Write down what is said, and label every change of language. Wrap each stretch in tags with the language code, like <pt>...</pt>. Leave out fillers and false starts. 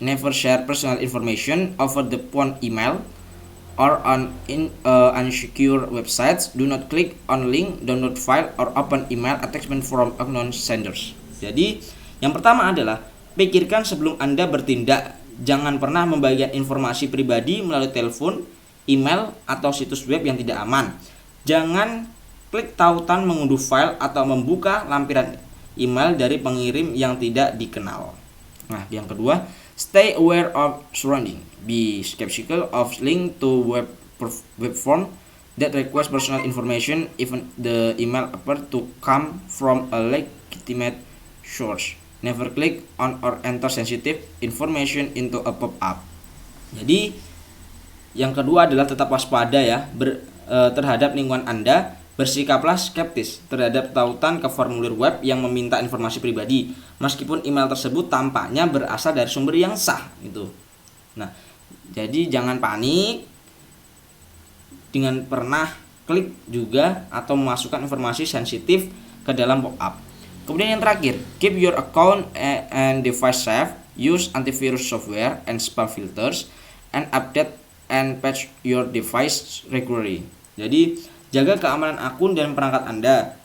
<en>Never share personal information over the phone, email, or on unsecure websites. Do not click on link, download file, or open email attachment from unknown senders.</en> <id>Jadi, yang pertama adalah pikirkan sebelum Anda bertindak. Jangan pernah membagikan informasi pribadi melalui telepon, email, atau situs web yang tidak aman. Jangan klik tautan mengunduh file atau membuka lampiran email dari pengirim yang tidak dikenal. Nah, yang kedua,</id> <en>stay aware of surrounding. Be skeptical of link to web form that request personal information, even the email appear to come from a legitimate source. Never click on or enter sensitive information into a pop-up.</en> <id>Jadi, yang kedua adalah tetap waspada ya terhadap lingkungan Anda. Bersikaplah skeptis terhadap tautan ke formulir web yang meminta informasi pribadi, meskipun email tersebut tampaknya berasal dari sumber yang sah gitu. Nah, jadi jangan panik dengan pernah klik juga atau memasukkan informasi sensitif ke dalam pop-up. Kemudian yang terakhir,</id> <en>keep your account and device safe, use antivirus software and spam filters, and update and patch your device regularly.</en> <id>Jadi jaga keamanan akun dan perangkat Anda.</id>